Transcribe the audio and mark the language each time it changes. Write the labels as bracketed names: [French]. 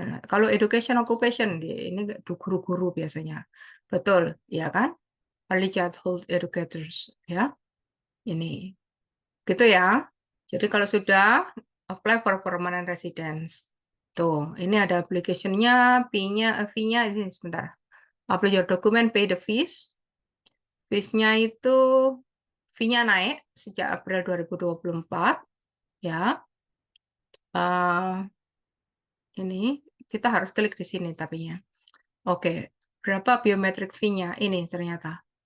[Indonesian] Kalau education occupation, ini guru-guru biasanya. Betul, ya kan? Early childhood educators, ya. Ini. Gitu ya. Jadi kalau sudah apply for permanent residence. Tuh, ini ada application-nya, fee-nya ini sebentar. [English] Upload your document, pay the fees. [Indonesian] Fees-nya itu fee-nya naik sejak April 2024 ya. Ini kita harus klik di sini tapi ya. Oke, berapa biometric fee-nya? Ini ternyata.